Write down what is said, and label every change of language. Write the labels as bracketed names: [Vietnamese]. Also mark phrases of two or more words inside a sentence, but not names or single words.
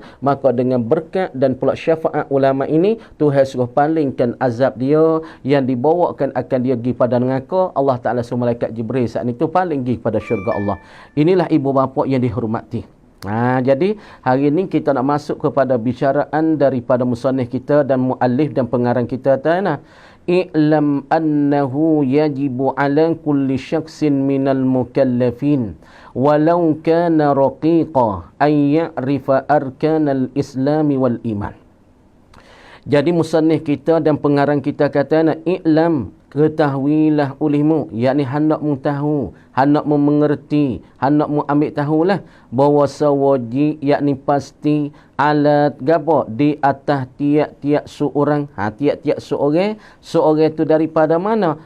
[Malay] Maka dengan berkat dan pula syafaat ulama ini, Tuhan suruh palingkan azab dia yang dibawakan akan dia pergi pada neraka. Allah Ta'ala suruh malaikat Jibril saat itu paling pergi pada syurga Allah. Inilah ibu bapa yang dihormati. Jadi hari ini kita nak masuk kepada bicaraan daripada musannif kita dan muallif dan pengarang kita tadi. [Arabic] اعلم أنه يجب على كل شخص من المكلفين ولو كان رقيقا أن يعرف أركان الإسلام والإيمان. [Malay] Jadi musannif kita dan pengarang kita kata, i'lam, ketahuilah olehmu, yakni hendak mu tahu, hendak mu mengerti, hendak mu ambil tahulah bahawa sawajib, yakni pasti, alat gapo di atas tiap-tiap seorang, tiap-tiap seorang itu daripada mana?